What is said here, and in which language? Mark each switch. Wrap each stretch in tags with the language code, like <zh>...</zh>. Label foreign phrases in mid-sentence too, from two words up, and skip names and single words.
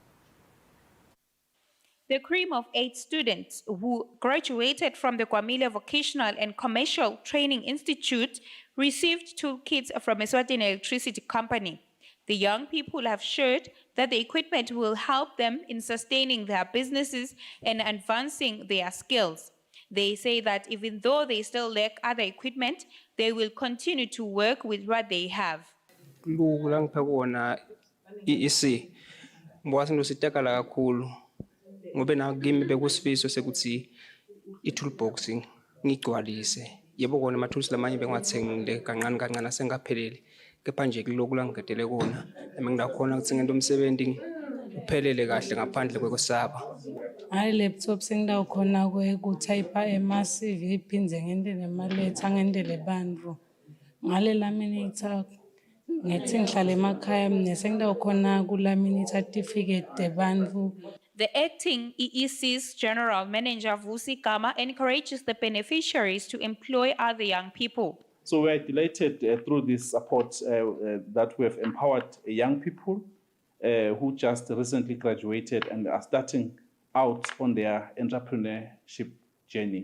<en>The cream of 8 students who graduated from the Gwamile Vocational and Commercial Training Institute received toolkits from Eswatini Electricity Company. The young people have shared that the equipment will help them in sustaining their businesses and advancing their skills. They say that even though they still lack other equipment, they will continue to work with what they have.</en> <ss>Ngobe na kimi bekusifiso sekuthi i-toolbox ngigcwalise yebo kona ama-tools lamanye bengiwathengile kancane kancane asengaphelele kepha nje kuloku langigedele kona nami ngidakhona ukuthi ngento umsebenzi uphelele kahle ngaphandle kwekusaba. Ngale laptop sengidawukhona ukutypa ema-CV iphindze ngendele emaletha ngendele bantfu ngale laminator ngethi ngihlala emakhaya mne sengidawukhona kulaminate certificate bantfu.</ss> <en>The acting EEC's General Manager Vusi Gama encourages the beneficiaries to employ other young people. So we are delighted through this support that we have empowered young people who just recently graduated and are starting out on their entrepreneurship journey.</en>